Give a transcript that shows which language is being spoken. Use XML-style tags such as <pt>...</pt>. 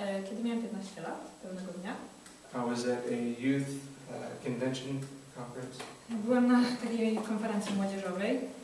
<pl>Kiedy miałem 15 lat, pewnego dnia,</pl> <en>I was at a youth convention conference.</en> <pl>Byłem na takiej konferencji młodzieżowej.</pl>